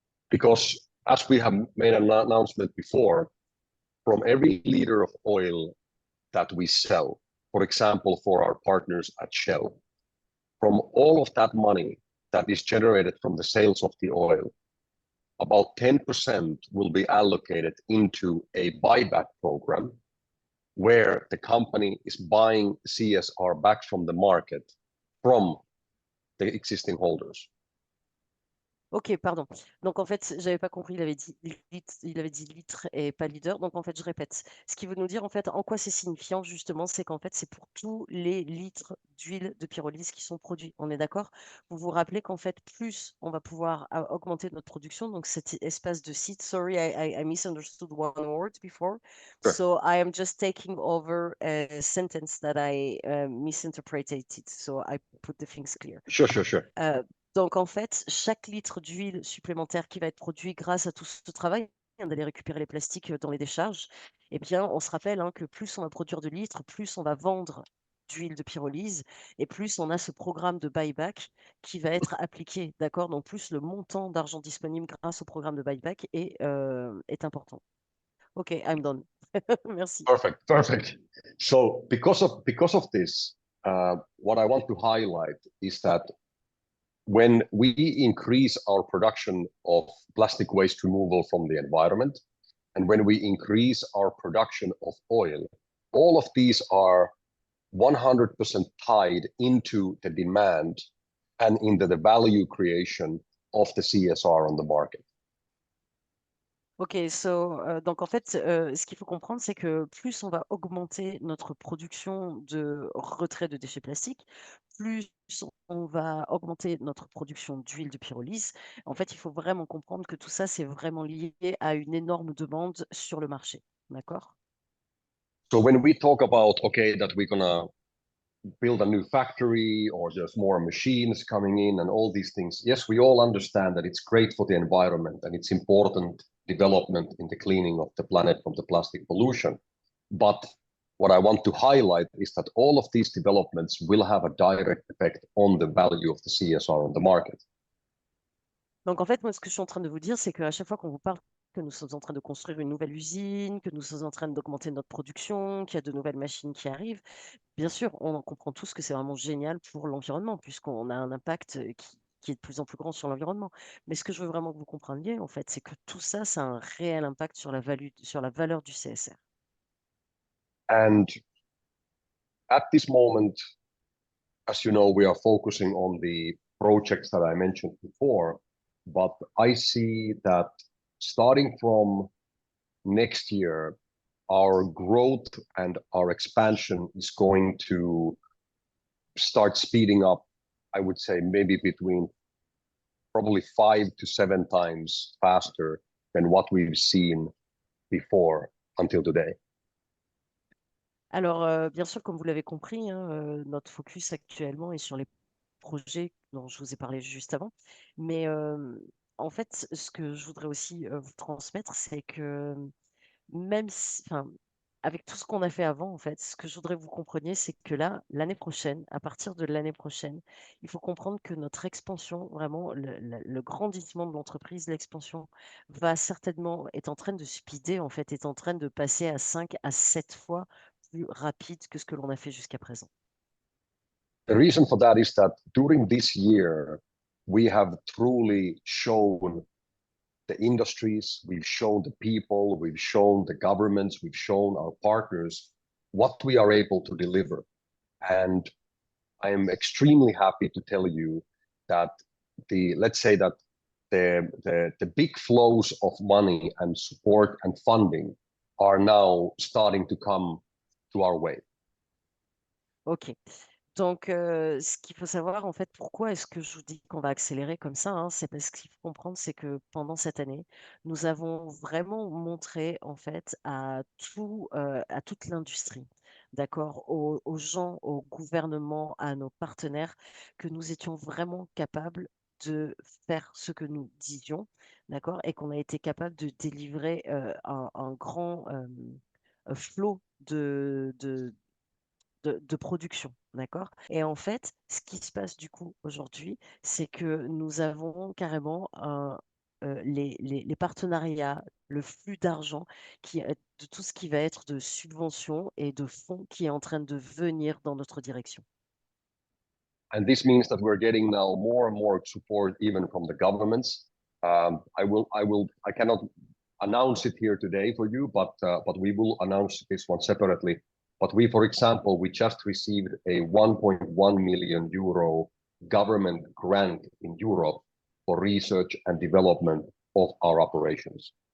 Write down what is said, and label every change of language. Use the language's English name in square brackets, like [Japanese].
[English] Because as we have made an announcement before, from every liter of oil that we sell, for example, for our partners at Shell, from all of that money that is generated from the sales of the oil, about 10% will be allocated into a buyback program where the company is buying CSR back from the market from the existing holders. [French] Ok, pardon. Donc en fait, j'avais pas compris, il avait dit litre et pas leader. Donc en fait, je répète. Ce qui veut nous dire en fait en quoi c'est signifiant justement, c'est qu'en fait c'est pour tous les litres d'huile de pyrolyse qui sont produits. On est d'accord? Vous vous rappelez qu'en fait plus on va pouvoir augmenter notre production. Donc cet espace de site. [English] Sorry, I misunderstood one word before. Sure. So I am just taking over a sentence that I misinterpreted. So I put the things clear. Sure. [French] Donc, en fait, chaque litre d'huile supplémentaire qui va être produit grâce à tout ce travail, d'aller récupérer les plastiques dans les décharges, eh bien, on se rappelle que plus on va produire de litres, plus on va vendre d'huile de pyrolyse et plus on a ce programme de buyback qui va être appliqué, d'accord? Donc, plus le montant d'argent disponible grâce au programme de buyback est important. [English] OK, I'm done. Merci. Perfect. So because of this, what I want to highlight is that when we increase our production of plastic waste removal from the environment, and when we increase our production of oil, all of these are 100% tied into the demand and into the value creation of the CSR on the market. [French] Ok, donc en fait, ce qu'il faut comprendre, c'est que plus on va augmenter notre production de retrait de déchets plastiques, plus on va augmenter notre production d'huile de pyrolyse. En fait, il faut vraiment comprendre que tout ça, c'est vraiment lié à une énorme demande sur le marché. D'accord? [English] So when we talk about, okay, that we're gonna build a new factory or there's more machines coming in and all these things, yes, we all understand that it's great for the environment and it's important development in the cleaning of the planet from the plastic pollution. But what I want to highlight is that all of these developments will have a direct effect on the value of the CSR on the market. [French] Donc, en fait, moi, ce que je suis en train de vous dire, c'est qu'à chaque fois qu'on vous parle que nous sommes en train de construire une nouvelle usine, que nous sommes en train d'augmenter notre production, qu'il y a de nouvelles machines qui arrivent, bien sûr, on en comprend tous que c'est vraiment génial pour l'environnement, puisqu'on a un impact qui est de plus en plus grand sur l'environnement. Mais ce que je veux vraiment que vous compreniez, en fait, c'est que tout ça, ça a un réel impact sur la valeur du CSR. [English] And at this moment, as you know, we are focusing on the projects that I mentioned before, but I see that starting from next year, our growth and our expansion is going to start speeding up, I would say maybe between probably 5 to 7 times faster than what we've seen before until today. [French] Alors, bien sûr, comme vous l'avez compris, hein, notre focus actuellement est sur les projets dont je vous ai parlé juste avant. Mais en fait, ce que je voudrais aussi vous transmettre, c'est que même si, enfin, avec tout ce qu'on a fait avant, en fait, ce que je voudrais que vous compreniez, c'est que là, l'année prochaine, à partir de l'année prochaine, il faut comprendre que notre expansion, vraiment, le grandissement de l'entreprise, l'expansion, va certainement, est en train de speeder, en fait, est en train de passer à 5 à 7 fois plus rapide que ce que l'on a fait jusqu'à présent. [English] The reason for that is that during this year, we have truly shown the industries, we've shown the people, we've shown the governments, we've shown our partners what we are able to deliver. And I am extremely happy to tell you that let's say that the big flows of money and support and funding are now starting to come to our way. OK. [French] Donc, ce qu'il faut savoir, en fait, pourquoi est-ce que je vous dis qu'on va accélérer comme ça, hein, c'est parce qu'il faut comprendre, c'est que pendant cette année, nous avons vraiment montré, en fait, à toute l'industrie, d'accord, aux gens, au gouvernement, à nos partenaires, que nous étions vraiment capables de faire ce que nous disions, d'accord, et qu'on a été capable de délivrer un grand flot de production, d'accord? Et en fait, ce qui se passe du coup aujourd'hui, c'est que nous avons carrément les partenariats, le flux d'argent de tout ce qui va être de subventions et de fonds qui est en train de venir dans notre direction. [English] And this means that we're getting now more and more support even from the governments. I cannot announce it here today for you, but we will announce this one separately. But for example, we just received a 1.1 million euro government grant in Europe for research and development of our operations.